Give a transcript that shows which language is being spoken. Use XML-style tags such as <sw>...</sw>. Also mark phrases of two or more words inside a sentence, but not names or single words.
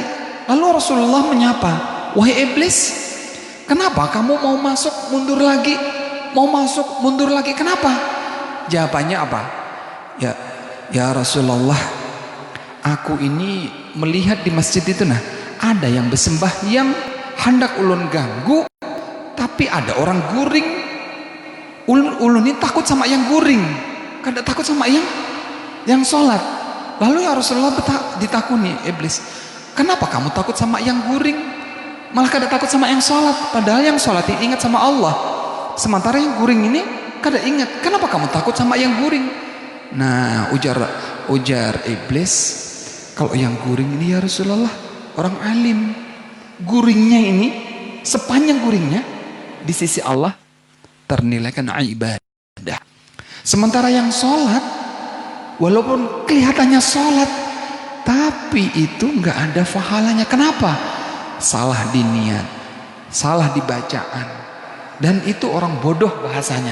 <id>Lalu Rasulullah menyapa, wahai iblis, kenapa kamu mau masuk mundur lagi, mau masuk mundur lagi, kenapa? Jawabannya apa? Ya Rasulullah, aku ini melihat di masjid itu ada yang bersembah yang hendak ulun ganggu, tapi ada orang guring.</id> <bjn>Ulun ini takut sama yang guring, kada takut sama yang sholat.</bjn> <id>Lalu ya Rasulullah ditakuni iblis, kenapa kamu takut sama yang guring, malah kada takut sama yang sholat? Padahal yang sholat ini ingat sama Allah, sementara yang guring ini kada ingat. Kenapa kamu takut sama yang guring? Nah, ujar iblis, kalau yang guring ini ya Rasulullah orang alim, guringnya ini sepanjang guringnya di sisi Allah ternilaikan ibadah. Sementara yang sholat, walaupun kelihatannya sholat, tapi itu nggak ada pahalanya. Kenapa? Salah di niat, salah di bacaan, dan itu orang bodoh bahasanya.</id>